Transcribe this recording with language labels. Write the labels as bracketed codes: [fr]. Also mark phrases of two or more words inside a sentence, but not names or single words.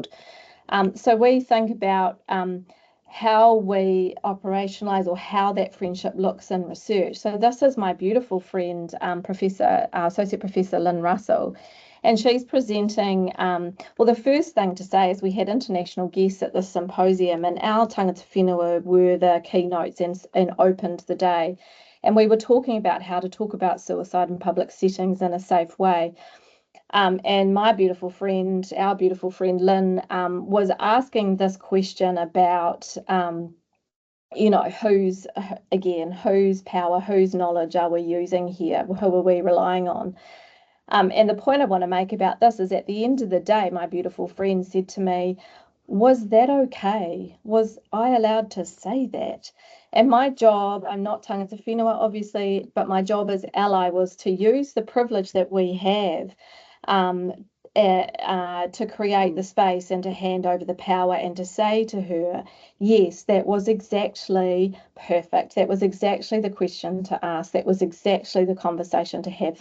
[en] So we think about how we operationalize or how that friendship looks in research. So this is my beautiful friend, Associate Professor Lynn Russell, and she's presenting, well, the first thing to say is we had international guests at this symposium, and our [mi] tangata whenua [en] were the keynotes and opened the day. And we were talking about how to talk about suicide in public settings in a safe way. And my beautiful friend, our beautiful friend Lynn, was asking this question about, whose power, whose knowledge are we using here? Who are we relying on? And the point I want to make about this is at the end of the day, my beautiful friend said to me, was that okay? Was I allowed to say that? And my job, I'm not [mi] tangata whenua, [en] obviously, but my job as ally was to use the privilege that we have to create the space and to hand over the power and to say to her, yes, that was exactly perfect. That was exactly the question to ask. That was exactly the conversation to have.